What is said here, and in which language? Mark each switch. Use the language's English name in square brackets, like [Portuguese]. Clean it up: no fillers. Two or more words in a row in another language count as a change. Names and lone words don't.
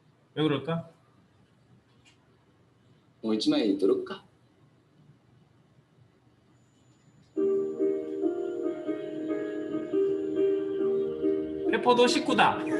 [Korean] 왜 그럴까? [Japanese] もう一枚取ろっか。 [Korean] 페퍼도 식구다.